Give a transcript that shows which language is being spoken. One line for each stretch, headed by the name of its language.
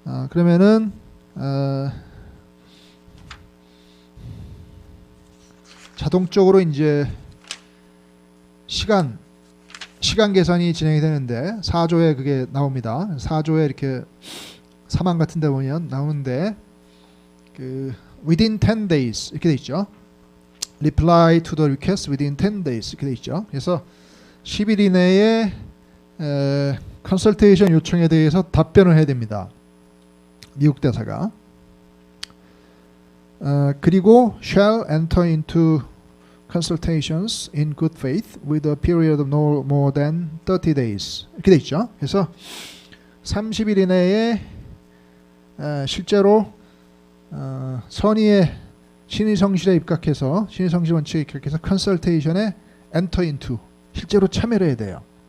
Korean: 그러면은 자동적으로 이제 시간 계산이 진행이 되는데, 4조에 그게 나옵니다. 4조에 이렇게 사망 같은 데 보면 나오는데, 그
English: within 10 days
Korean: 이렇게 돼 있죠.
English: reply to the request within 10 days
Korean: 이렇게 돼 있죠. 그래서 10일 이내에 컨설테이션 요청에 대해서 답변을 해야 됩니다. 미국 대사가.
English: 그리고 shall enter into consultations in good faith with a period of no more than 30 days
Korean: 이렇게 돼 있죠. 그래서 30일 이내에 실제로 선의의 신의성실에 입각해서 신의성실 원칙에 입각해서 컨설테이션에
English: enter into
Korean: 실제로 참여를 해야 돼요.